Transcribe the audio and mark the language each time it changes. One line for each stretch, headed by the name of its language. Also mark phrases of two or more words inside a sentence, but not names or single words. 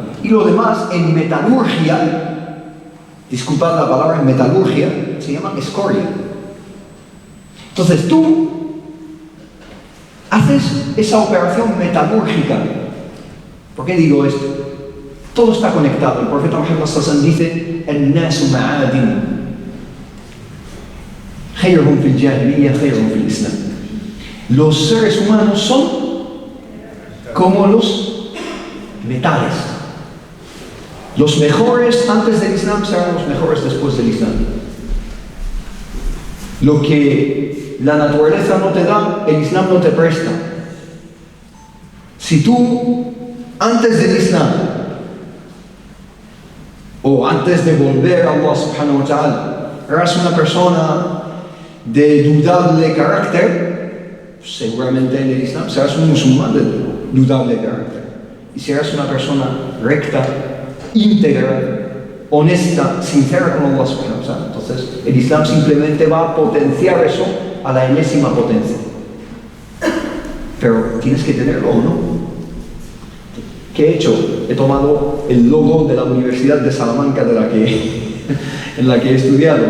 Spanish: Y lo demás, en metalurgia, disculpad la palabra, en metalurgia, se llama escoria. Entonces tú haces esa operación metalúrgica. ¿Por qué digo esto? Todo está conectado. El profeta Muhammad
Arabic: صلى الله عليه وسلم
Spanish: dice:
Arabic: "الناس معادن، خيرهم في الجاهلية، خيرهم في الإسلام."
Spanish: Los seres humanos son como los metales. Los mejores antes del Islam serán los mejores después del Islam. Lo que la naturaleza no te da, el Islam no te presta. Si tú antes del Islam o antes de volver a Allah
Arabic: سبحانه وتعالى
Spanish: eras una persona de dudable carácter, seguramente en el Islam serás un musulmán de dudable carácter. Y si eres una persona recta, íntegra, honesta, sincera con Allah
Arabic: سبحانه وتعالى,
Spanish: entonces el Islam simplemente va a potenciar eso a la enésima potencia. Pero tienes que tenerlo, ¿o no? ¿Qué he hecho? He tomado el logo de la Universidad de Salamanca en la que he estudiado.